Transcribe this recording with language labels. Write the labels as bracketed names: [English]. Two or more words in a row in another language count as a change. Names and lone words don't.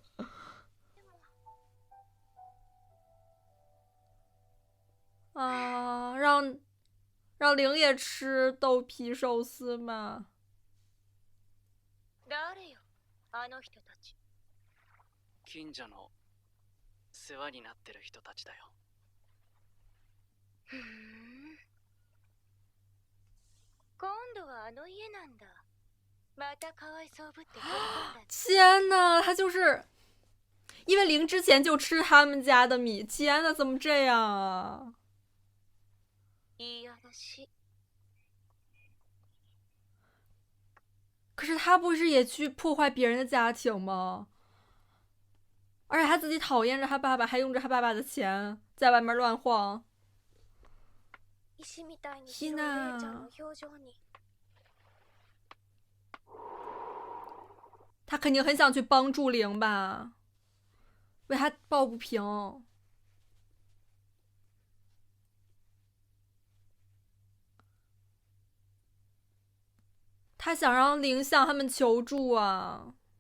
[Chinese] 啊，让灵也吃豆皮寿司吧。 [Japanese] 誰よ、あの人たち。近所の世話になってる人たちだよ。ふーん。今度はあの家なんだ。またかわいそうぶって取り込んだ。 [Chinese] 天呐，他就是因为灵之前就吃他们家的米。天呐，怎么这样啊？ [Japanese] いやらしい。 [Chinese] 可是他不是也去破坏别人的家庭吗？而且他自己讨厌着他爸爸，还用着他爸爸的钱在外面乱晃。 [Japanese] 石みたいに白い姉ちゃんの表情に。 [Chinese] 他肯定很想去帮助灵吧，为他抱不平。他想让灵向他们求助啊。